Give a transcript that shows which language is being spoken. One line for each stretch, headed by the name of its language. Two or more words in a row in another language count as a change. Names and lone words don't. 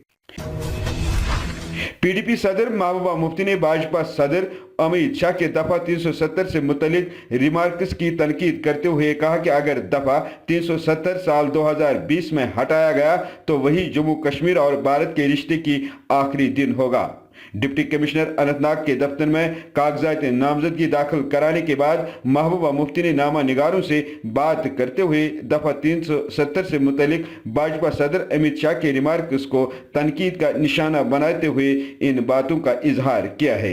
Urdu: پی ڈی پی صدر محبوبہ مفتی نے भाजपा صدر امیت شاہ کے دفعہ 370 سے متعلق ریمارکس کی تنقید کرتے ہوئے کہا کہ اگر دفعہ 370 سال 2020 میں ہٹایا گیا تو وہی جموں کشمیر اور بھارت کے رشتے کی آخری دن ہوگا۔ ڈپٹی کمشنر اننت ناگ کے دفتر میں کاغذات نامزدگی داخل کرانے کے بعد محبوبہ مفتی نے نامہ نگاروں سے بات کرتے ہوئے دفعہ 370 سے متعلق भाजपा صدر امیت شاہ کے ریمارکس کو تنقید کا نشانہ بناتے ہوئے ان باتوں کا اظہار کیا ہے۔